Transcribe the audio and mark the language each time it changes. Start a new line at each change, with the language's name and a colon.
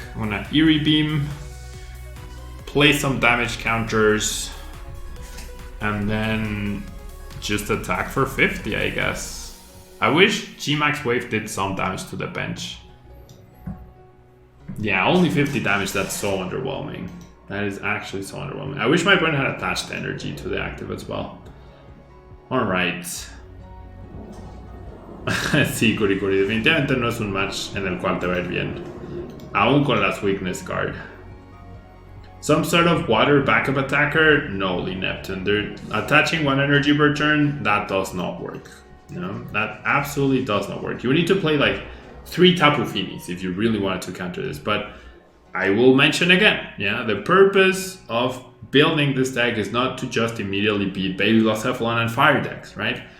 English: I'm gonna Eerie Beam, play some damage counters, and then just attack for 50, I guess. I wish VMAX Wave did some damage to the bench. Yeah, only 50 damage, that's so underwhelming. That is actually so underwhelming. I wish my opponent had attached energy to the active as well. Alright.
Spanish: Sí, Curi. Definitivamente no es un match en el cual te va a ir bien. Aún con las weakness card.
English: Some sort of water backup attacker? No, Lee Neptune. They're attaching 1 energy per turn, that does not work. No, that absolutely does not work. You need to play like 3 Tapu Finis if you really wanted to counter this. But I will mention again, yeah, the purpose of building this deck is not to just immediately beat Baby Blacephalon and Fire decks, right?